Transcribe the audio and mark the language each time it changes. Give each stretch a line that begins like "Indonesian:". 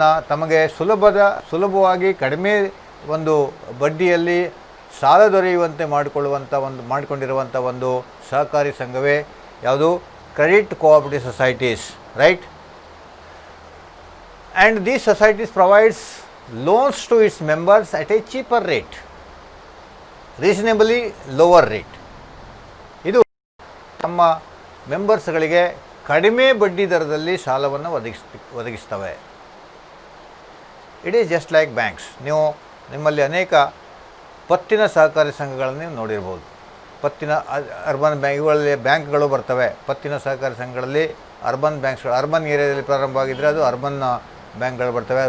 Kannada: ತಮಗೆ ಸುಲಭವಾಗಿ ಕಡಿಮೆ ಒಂದು ಬಡ್ಡಿಯಲ್ಲಿ ಸಾಲ ದೊರೆಯುವಂತೆ ಮಾಡಿಕೊಂಡಿರುವಂಥ ಒಂದು ಸಹಕಾರಿ ಸಂಘವೇ ಯಾವುದು?
English: Credit cooperative societies, right? And these societies provides loans to its members at a cheaper rate, reasonably lower rate.
Kannada: ಇದು ತಮ್ಮ ಮೆಂಬರ್ಸ್ಗಳಿಗೆ ಕಡಿಮೆ ಬಡ್ಡಿ ದರದಲ್ಲಿ ಸಾಲವನ್ನು ಒದಗಿಸ್ತವೆ.
English: It is just like banks.
Kannada: ನೀವು ನಿಮ್ಮಲ್ಲಿ ಅನೇಕ ಪತ್ತಿನ ಸಹಕಾರಿ ಸಂಘಗಳನ್ನು ನೀವು ನೋಡಿರ್ಬೋದು. ಪತ್ತಿನ ಅರ್ಬನ್ ಬ್ಯಾಂಕ್, ಇವುಗಳಲ್ಲಿ ಬ್ಯಾಂಕ್ಗಳು ಬರ್ತವೆ. ಪತ್ತಿನ ಸಹಕಾರಿ ಸಂಘಗಳಲ್ಲಿ ಅರ್ಬನ್ ಬ್ಯಾಂಕ್ಸ್ಗಳು, ಅರ್ಬನ್ ಏರಿಯಾದಲ್ಲಿ ಪ್ರಾರಂಭವಾಗಿದ್ದರೆ ಅದು ಅರ್ಬನ್ ಬ್ಯಾಂಕ್ಗಳು ಬರ್ತವೆ.